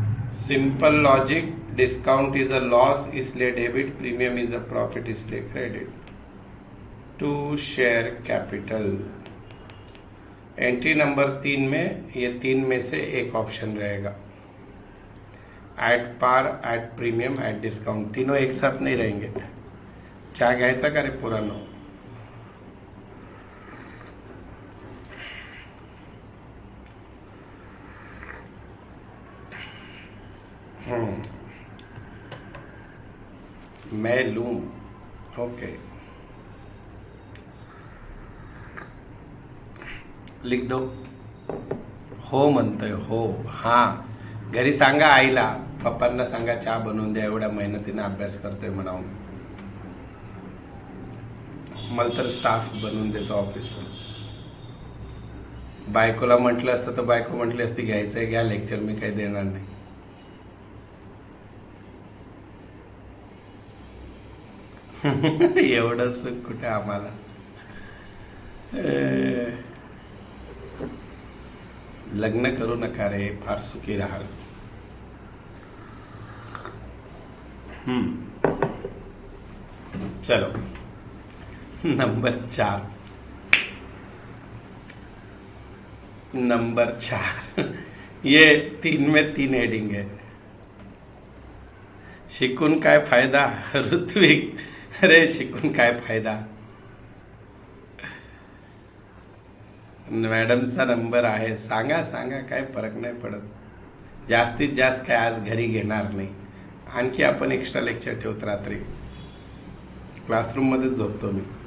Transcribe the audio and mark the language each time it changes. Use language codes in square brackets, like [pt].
[en] Simple logic, discount is a loss [hi] इसलिए [en] Debit, premium is a profit इसलिए credit. [hi] To share capital, entry number 3 में ये 3 में से एक ऑप्शन रहेगा, at par, at premium, at discount, तीनों एक साथ नहीं रहेंगे. [mr] चहा घ्यायचा का रे पुरानो? [hi] मैं लूं, ओके, लिख दो. [mr] हो म्हणतोय, हो, हां, घरी सांगा आईला, पप्पांना सांगा चहा बनवून द्या, एवढ्या मेहनतीने अभ्यास करतोय म्हणावून. मला तर स्टाफ बनवून देतो ऑफिसचं. बायकोला म्हटलं असतं तर बायको म्हटली असती घ्यायचंय घ्या लेक्चर, मी काही देणार नाही. एवढं सुख कुठे आम्हाला. लग्न करू नका रे, फार सुखी राहाल. [hi] चलो नंबर 4, नंबर 4 ये 3 में 3 हेडिंग है. [mr] शिकून काय फायदा ऋत्विक? अरे शिकून काय फायदा, मॅडमचा नंबर आहे, सांगा सांगा, काय फरक नाही पडत. जास्तीत जास्त काय आज घरी घेणार नाही, आणखी आपण एक्स्ट्रा लेक्चर ठेवत रात्री क्लासरूम मध्येच झोपतो मी.